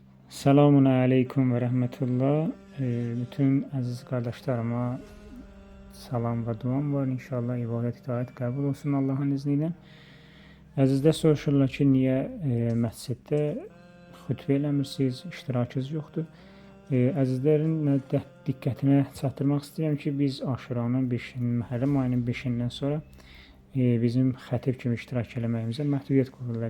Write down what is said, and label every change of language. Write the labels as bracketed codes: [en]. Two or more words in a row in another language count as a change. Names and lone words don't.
[ar] سلام عليكم ورحمة الله. [tr] Bütün aziz kardeşlerime salam ve duam var. İnşallah ibadet itaat kabul olsun Allah'ın izniyle. [az] Əzizlər soruşurlar ki, niyə məsciddə xütbə eləmirsiniz, iştirakınız yoxdur? Əzizlərin diqqətinə çatdırmaq istəyirəm ki, biz Aşuranın 5-inin, Məhərrəm ayının 5-dən sonra bizim xətib kimi iştirak eləməyimizə məhdudiyyət qoyurlar.